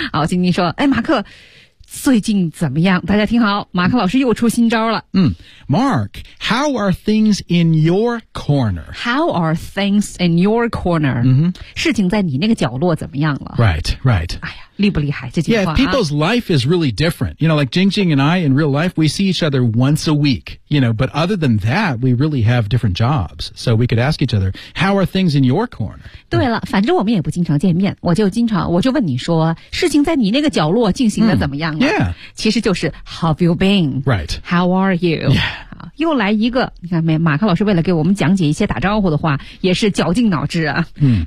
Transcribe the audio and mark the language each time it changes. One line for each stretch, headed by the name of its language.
Chinese: 好，Jingjing说，哎，马克，最近怎么样？大家听好，马克老师又出新招了。
English: Mark, how are things in your corner? How are things in your corner?、 Mm-hmm.
Chinese: 事情在你那个角落怎么样了？
English: Right, right.
Chinese: 哎呀厉不厉害这句话、
English: 啊、Yeah, people's life is really different. You know, like Jingjing and I in real life, we see each other once a week. You know, but other than that, we really have different jobs. So we could ask each other, how are things in your corner?
Chinese: 对了反正我们也不经常见面。我就问你说事情在你那个角落进行得怎么样了、 Yeah. 其实就是
English: how have you been? Right. How are you? Yeah.
Chinese: 又来一个你看没马克老师为了给我们讲解一些打招呼的话也是绞尽脑汁啊、嗯、